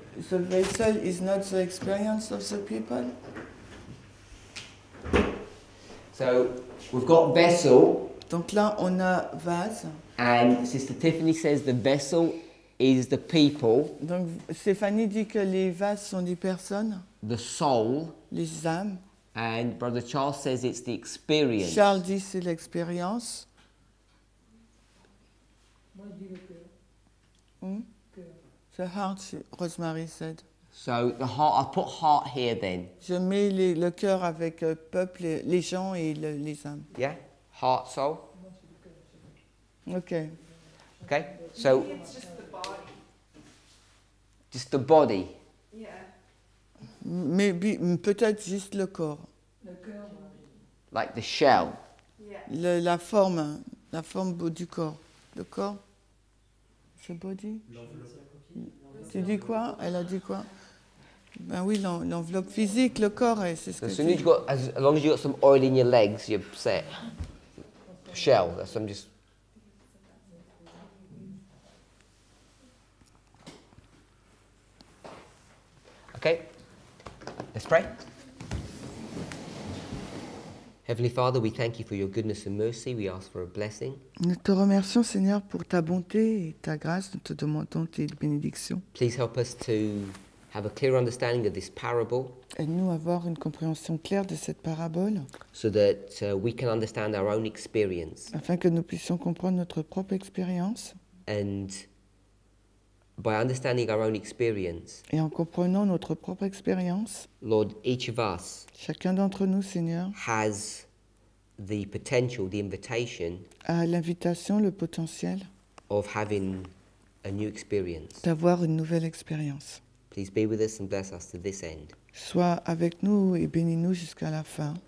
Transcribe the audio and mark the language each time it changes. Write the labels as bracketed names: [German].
[English] The vessel is not the experience of the people. So we've got vessel. [French] Donc là, on a vase. [English] And Sister Tiffany says the vessel is the people. [French] Donc Stéphanie dit que les vases sont des personnes. [English] The soul. [French] Les âmes. [English] And Brother Charles says it's the experience. [French] Charles dit c'est l'expérience. Moi, je dis le cœur. Cœur. [English] The heart, Rosemary said. So the heart, I put heart here then. [French] Je mets le cœur avec peuple, les gens et les âmes. [English] Yeah? Heart, soul. Okay. Okay? So Maybe it's just the body. just the body. Yeah. Maybe, [French] peut-être juste le corps. Le cœur. [English] Like the shell. Yeah. [French] La forme du corps. Le corps. C'est body. Tu dis quoi? Elle a dit quoi? Ben oui, l'enveloppe physique, le corps, c'est ce que [English] As soon as you got, as long as you got some oil in your legs, you're set. Shell. That's I'm just. Okay. Let's pray. Heavenly Father, we thank you for your goodness and mercy. We ask for a blessing. [French] Nous te remercions, Seigneur, pour ta bonté et ta grâce. Nous te demandons tes bénédictions. [English] Please help us to have a clear understanding of this parable [French] Aide-nous à avoir une compréhension claire de cette parabole, [English] so that we can understand our own experience. [French] afin que nous puissions comprendre notre propre expérience. [English] And by understanding our own experience, [French] Et en comprenant notre propre expérience, [English] Lord, each of us [French] chacun d'entre nous, Seigneur, [English] has the potential, the invitation [French] a l'invitation, le potentiel [English] of having a new experience. [French] d'avoir une nouvelle expérience. [English] Please be with us and bless us to this end. [French] Sois avec nous et bénis-nous jusqu'à la fin.